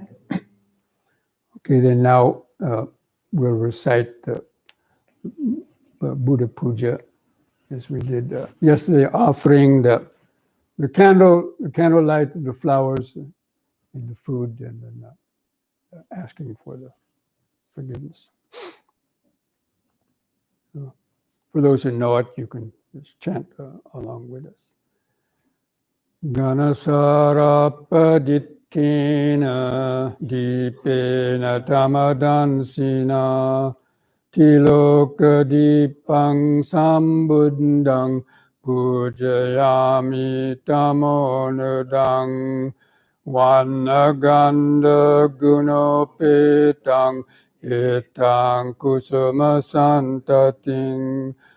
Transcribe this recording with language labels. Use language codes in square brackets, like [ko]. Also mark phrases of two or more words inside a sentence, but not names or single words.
[en] Okay, then now we'll recite the Buddha Puja as we did yesterday, offering the candlelight, the flowers, and the food, and then asking for the forgiveness. For those who know it, you can just chant along with us. [pi] Ganasarapadittina dipena tamadansina tilokadipang sambuddhang pujayami tamonudang Vanaganda gunopetang etang kusuma santating